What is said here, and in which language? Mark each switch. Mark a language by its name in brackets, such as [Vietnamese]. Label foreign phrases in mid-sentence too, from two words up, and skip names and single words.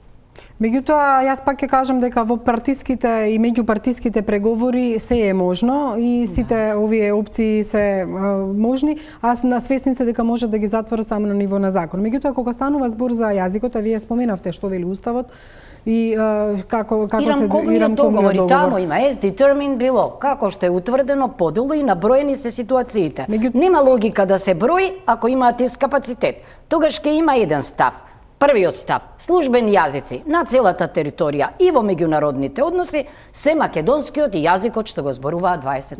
[Macedonian] Меѓутоа, јас пак ќе кажам дека во партиските и меѓупартиските преговори се е можно и сите овие опции се можни. Аз свесни се дека може да ги затворат само на ниво на закон. Меѓутоа, кога станува збор за јазикот, а вие споменавте што вели уставот и како се и рамковниот договор. Таму има [English] as determined below, [Macedonian] како што е утврдено подолу и наброени се ситуациите. Нема логика да се брои ако имаат капацитет. Тогаш ќе има еден став. Првиот став, службени јазици на целата територија и во меѓународните односи се македонскиот и јазикот што го зборуваат 20%.